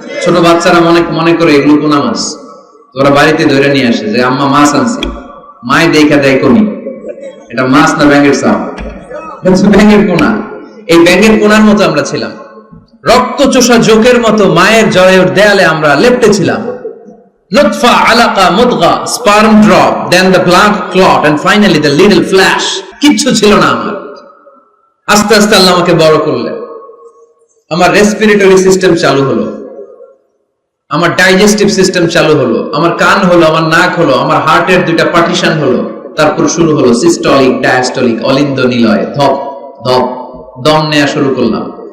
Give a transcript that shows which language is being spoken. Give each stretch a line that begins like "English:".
Bangla: ছোট বাচ্চারা মনে করে এগুলো পোনা মাছ। তোরা বাড়িতে ধরে নিয়ে আসে যে আম্মা মাছ আনছি, মায় দেখা দেয় কোনি, এটা মাছ না ব্যাঙ্গের চাপ? ব্যাঙ্গের পোনা। এই ব্যাঙ্গের পোনার মতো আমরা ছিলাম, রক্ত চোষা জোকের মতো মায়ের জয়ের দেয়ালে আমরা লেপ্টে ছিলাম।
English: Nutfa, alaqa, mudgha, sperm drop, then the blood clot, and finally the little flash.
Bangla: কিচ্ছু ছিল না আমার। আস্তে আস্তে আল্লাহ আমাকে বড় করলেন। আমার রেসপিরেটরি সিস্টেম চালু হলো, আমার ডাইজেস্টিভ সিস্টেম চালু হলো, আমার কান হলো, আমার নাক হলো, আমার হার্টের দুইটা পার্টিশন হলো, তারপর শুরু হলো সিস্টলিক, ডায়াস্টলিক, অলিন্দ নিলয়, ধপ ধপ দম নেওয়া শুরু করলাম।